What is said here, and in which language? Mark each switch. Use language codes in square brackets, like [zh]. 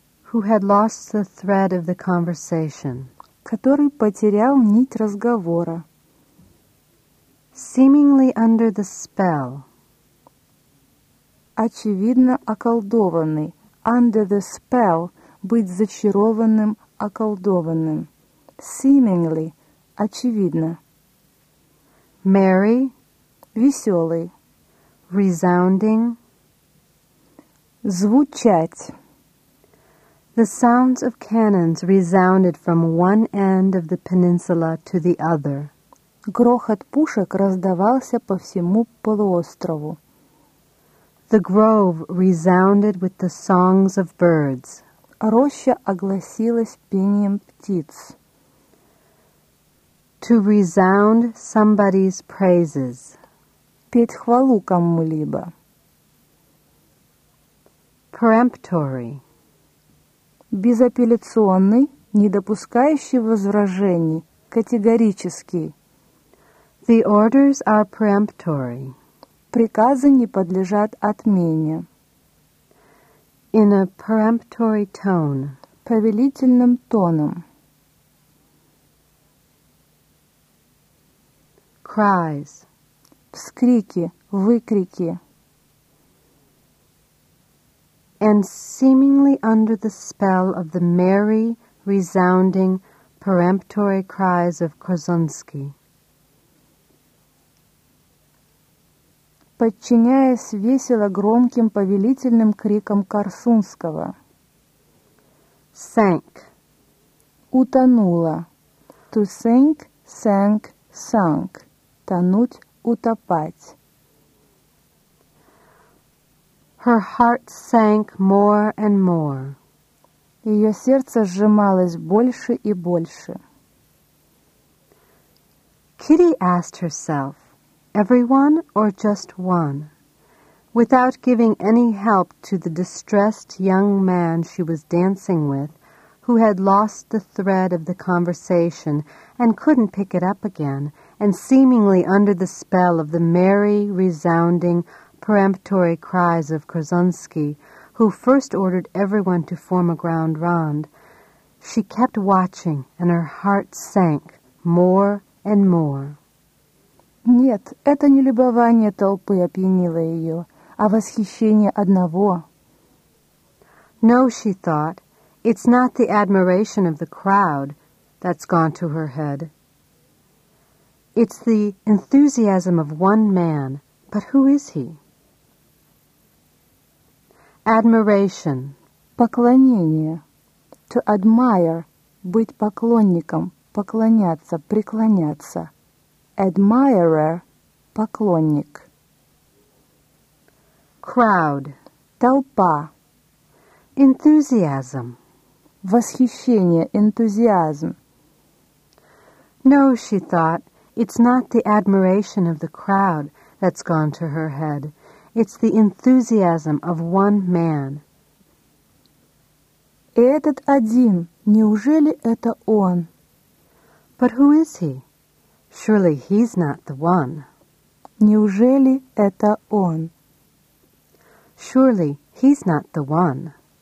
[en] Who had lost the thread of the conversation. [ru] Который потерял нить разговора. [en] Seemingly under the spell. [ru] Очевидно, околдованный. [en] Under the spell. [ru] Быть зачарованным, околдованным. [en] Seemingly. [ru] Очевидно. [en] Merry. [ru] Веселый. [en] Resounding. [ru] Звучать. [en] The sounds of cannons resounded from one end of the peninsula to the other. [ru] Грохот пушек раздавался по всему полуострову. [en] The grove resounded with the songs of birds. [ru] Роща огласилась пением птиц. [en] To resound somebody's praises. [ru] Петь хвалу кому-либо. [en] Peremptory. [ru] Безапелляционный, не допускающий возражений, категорический. [en] The orders are peremptory. [ru] Приказы не подлежат отмене. [en] In a peremptory tone. [ru] Повелительным тоном. [en] Cries. [ru] Вскрики, выкрики. [en] And seemingly under the spell of the merry, resounding, peremptory cries of Korsunsky. [ru] Подчиняясь весело громким повелительным крикам Корсунского. [en] Sank. [ru] Утонула. [en] To sink, sank, sunk. [ru] Тонуть, утопать. [en] Her heart sank more and more. [ru] Ее сердце сжималось больше и больше. [en] Kitty asked herself, everyone or just one, without giving any help to the distressed young man she was dancing with, who had lost the thread of the conversation and couldn't pick it up again, and seemingly under the spell of the merry, resounding, peremptory cries of Korsunsky, who first ordered everyone to form a grand rond, she kept watching, and her heart sank more and more. [ru] Нет, это не любование толпы опьянило ее, а восхищение одного. [en] No, she thought, it's not the admiration of the crowd that's gone to her head. It's the enthusiasm of one man, but who is he? Admiration. [ru] Поклонение. [en] To admire. [ru] Быть поклонником. Поклоняться. Преклоняться. [en] Admirer. [ru] Поклонник. [en] Crowd. [ru] Толпа. [en] Enthusiasm. [ru] Восхищение. Энтузиазм. [en] No, she thought, it's not the admiration of the crowd that's gone to her head. It's the enthusiasm of one man. [ru] Этот один, неужели это он? [en] But who is he? Surely he's not the one. [ru] Неужели это он? [en] Surely he's not the one.